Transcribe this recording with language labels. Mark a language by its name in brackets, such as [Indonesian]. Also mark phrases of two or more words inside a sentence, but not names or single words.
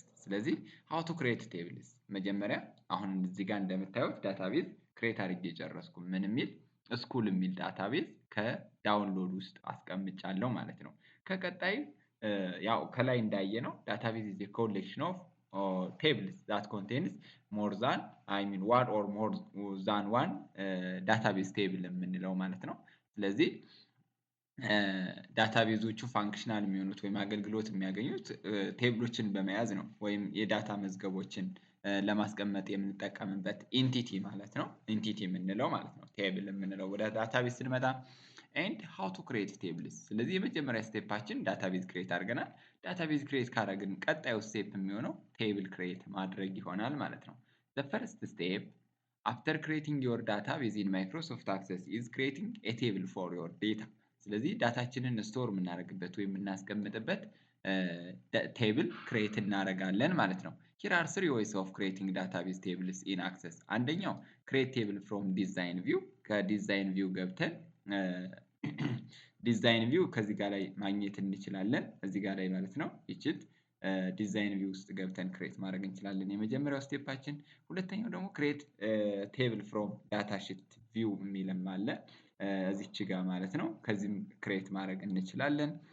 [Amharic] ስለዚህ [English] how to create tables [Amharic] መጀመሪያ አሁን እዚህ ጋር እንደምታዩት ዳታቤዝ ክሬት አድርጌ ጨረስኩ። ምን የሚል ስኩል የሚል ዳታቤዝ ከዳውንሎድ ውስጥ አስቀምጫለሁ ማለት ነው። ከቀጣይ ያው ከላይ እንዳየነው [English] database is a collection of tables that contains more than one or more than one database table [Amharic] የምንለው ማለት ነው። ስለዚህ ዳታቤዞቹ ፋንክሽናል የሚሆኑት ወይም አገልግሎት የሚያገኙት ቴብሎችን በመያዝ ነው ወይም የዳታ መዝገቦችን ለማስቀመጥ የምንጠቀምበት ኢንቲቲ ማለት ነው። ኢንቲቲ የምንለው ማለት ነው። ቴብል የምንለው ወደ ዳታቤዝ ስንመጣ [English] and how to create tables [Amharic] ስለዚህ የመጀመሪያ ስቴፓችን ዳታቤዝ ክሬት አድርገናል ዳታቤዝ ክሬት ካደረግን ቀጣዩ ስቴፕ የሚሆነው ቴብል ክሬት ማድረግ ይሆናል ማለት ነው [English] the first step after creating your data [Amharic] within Microsoft Access is creating a table for your data ስለዚህ ዳታችንን ስቶር የምናደርግበት ወይም የምናስቀምጥበት ቴብል ክሬት እናደርጋለን ማለት ነው [English] here are three ways of creating database tables in Access [Amharic] አንደኛው [English] create table from design view from design view [Amharic] ገብተን [English] design view [Amharic] ከዚህ ጋር ላይ ማግኘት እንችላለን እዚህ ጋር ላይ ማለት ነው ይችት [English] design view [Amharic] ውስጥ ገብተን ክሬት ማድረግ እንችላለን የመጀመሪያው ስቴፓችን ሁለተኛው ደግሞ [English] create table from data sheet view [Amharic] የሚልም አለ እዚች ጋር ማለት ነው ከዚህም ክሬት ማድረግ እንችላለን